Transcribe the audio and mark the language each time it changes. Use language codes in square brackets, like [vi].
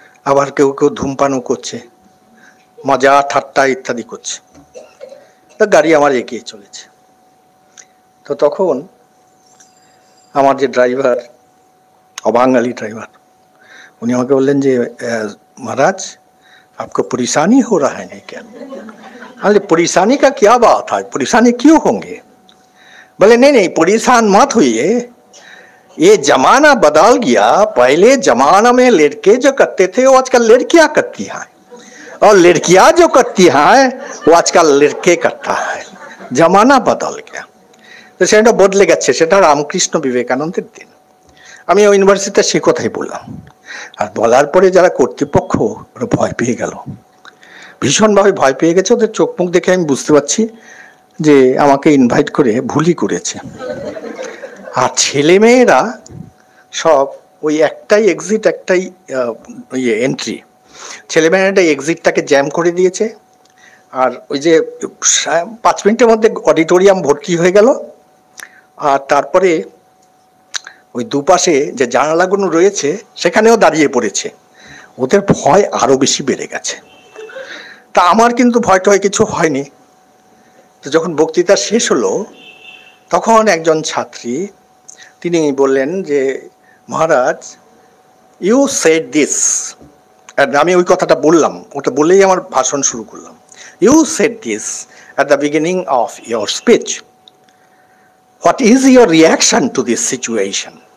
[bn] আবার কেউ কেউ ধূমপানও করছে, মজা ঠাট্টা ইত্যাদি করছে। তো গাড়ি আমার এগিয়ে চলেছে। তো তখন আমার যে ড্রাইভার, অবাঙালি ড্রাইভার, উনি আমাকে বললেন যে [hi] महाराज आपको परेशानी हो रहा है नहीं क्या? अरे परेशानी का क्या बात है, परेशानी क्यों होंगे? बोले नहीं नहीं परेशान मत होइए, ये जमाना बदल गया। पहले जमाना में लड़के जो करते थे वो आजकल लड़कियां करती हैं, और लड़कियां जो करती हैं वो आजकल लड़के करता है। जमाना बदल गया। [bn] তো সেটা বদলে গেছে, সেটা রামকৃষ্ণ বিবেকানন্দের দিন। আমি ওই ইউনিভার্সিটিতে সে কথাই বললাম। আর বলার পরে যারা কর্তৃপক্ষ, ওরা ভয় পেয়ে গেল, ভীষণভাবে ভয় পেয়ে গেছে। ওদের চোখ মুখ দেখে আমি বুঝতে পারছি যে আমাকে ইনভাইট করে ভুলই করেছে। আর ছেলে মেয়েরা সব ওই একটাই এক্সিট, একটাই এন্ট্রি। ছেলেমেয়েরা এক্সিটটাকে জ্যাম করে দিয়েছে। আর ওই যে 5 মিনিটের মধ্যে অডিটোরিয়াম ভর্তি হয়ে গেল। আর তারপরে ওই দুপাশে যে জানালাগুলো রয়েছে সেখানেও দাঁড়িয়ে পড়েছে। ওদের ভয় আরো বেশি বেড়ে গেছে। তা আমার কিন্তু ভয় টয় কিছু হয়নি। তো যখন বক্তৃতা শেষ হলো তখন একজন ছাত্রী তিনি বললেন যে মহারাজ [en] you said this, [bn] আমি ওই কথাটা বললাম, ওটা বলেই আমার ভাষণ শুরু করলাম। [en] You said this at the beginning of your speech. What is your reaction to this situation?